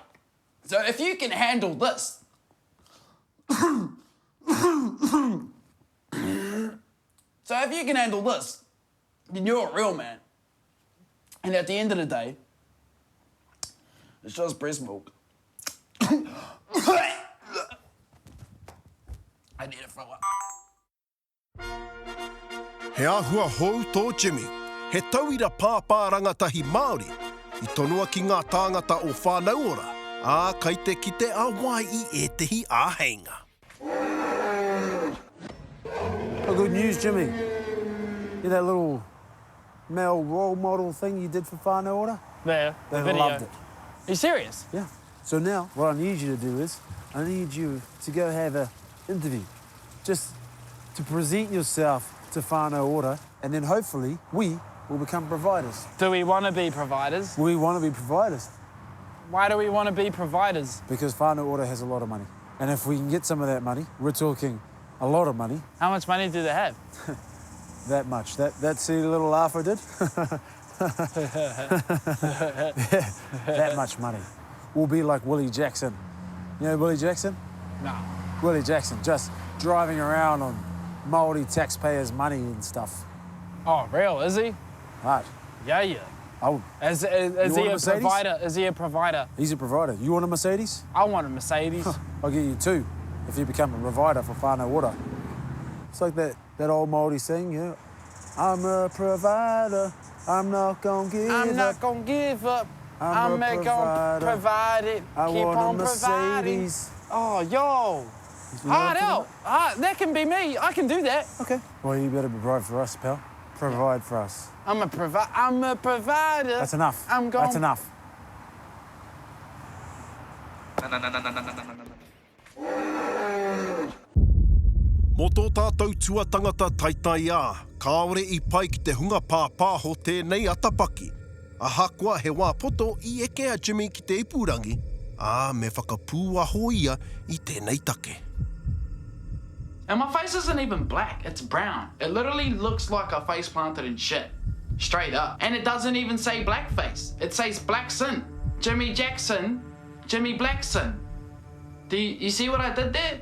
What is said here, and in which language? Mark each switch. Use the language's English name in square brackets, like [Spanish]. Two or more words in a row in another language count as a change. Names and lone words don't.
[English] So if you can handle this... So if you can handle this, then you're a real man. And at the end of the day, it's just breast milk. I need to throw up. [Māori] He āhua hou tō Jimmy. He tauira pāpā rangatahi Māori. I tonua ki ngā tāngata o whānau ora. Ā kai te kite a wai I e tehi āheinga. [English] Oh, good news, Jimmy. You that little male role model thing you did for whānau ora? There, They the video. loved it. Are you serious? Yeah. So now, what I need you to do is, I need you to go have an interview. Just to present yourself to whānau ora, and then hopefully we will become providers. Do we want to be providers? We want to be providers Why do we want to be providers? because whānau ora has a lot of money. And if we can get some of that money, we're talking a lot of money, How much money do they have? that much. That silly little laugh I did? Yeah, that much money. We'll be like Willie Jackson. You know Willie Jackson? No. Willie Jackson, just driving around on Māori taxpayers' money and stuff. Oh, real, is he? Right. Yeah. Oh, Is You he want a a Mercedes? provider? Is he a provider? he's a provider. You want a Mercedes? I want a Mercedes. I'll get you 2 if you become a provider for whānau ora. It's like that old Māori saying, you know, I'm a provider, I'm not gonna give I'm up. not gonna give up. I'm a gonna provider. provide it. I Keep want on a providing. Mercedes. Oh, yo. You Hard know out. That can be me. I can do that. Okay. Well, you better provide for us, pal. Provide for us. I'm a provider. That's enough. I'm going. That's enough. [Māori] Mō tō tātou tua tangata taitai ā, kāore I pai ki te hunga pāpāho tēnei atapaki. Ahakoa he wā poto I eke a Jimmy ki te ipurangi, me whakapūaho ia I tēnei take. [English] And my face isn't even black, it's brown. It literally looks like I face planted in shit. Straight up. And it doesn't even say blackface. It says Blackson. Jimmy Jackson, Jimmy Blackson. Do you see what I did there?